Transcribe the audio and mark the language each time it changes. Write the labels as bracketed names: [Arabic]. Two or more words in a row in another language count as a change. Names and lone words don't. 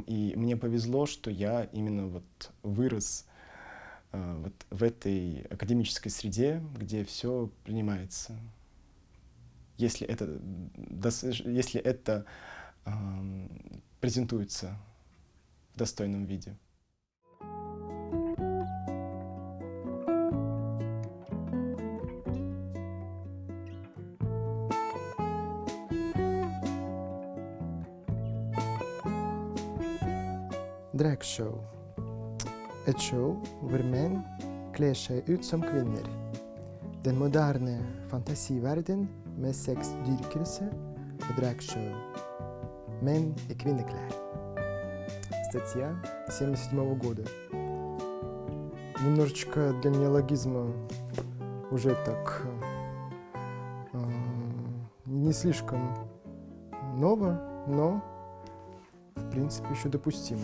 [Russian] И мне повезло, что я именно вот вырос вот в этой академической среде, где все принимается. Если это презентуется в достойном виде. [Norwegian] Dragshow. Et show hvor menn kler seg ut som kvinner. Den moderne fantasiverden med sexdyrkelse og dragshow. Menn i kvinneklær. [Russian] Статья 1977 года. Немножечко для неологизма уже так не слишком ново, но в принципе еще допустимо.